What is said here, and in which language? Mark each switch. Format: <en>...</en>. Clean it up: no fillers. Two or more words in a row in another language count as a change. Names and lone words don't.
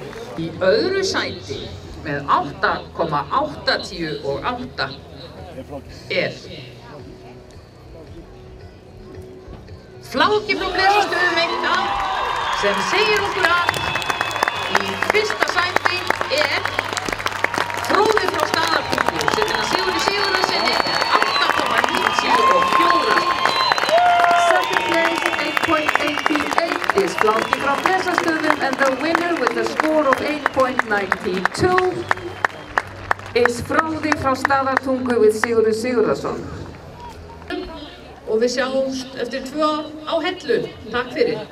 <is>Í öðru sæti með 8,88 er Fláki frá Blesastöðum 1A sem segir okkur að í fyrsta sæti er Fróði frá Staðartungu sem er að Sigurði Sigurðarsyni 8,94.</is> <en>Second place, 8.88 is Fláki frá Blesastöðum, and the winner with a score of 8.92 is Fróði frá Staðartungu with Sigurður Sigurðarson.</en> <is>Og við sjáumst eftir 2 ár á Hellu. Takk fyrir.</is>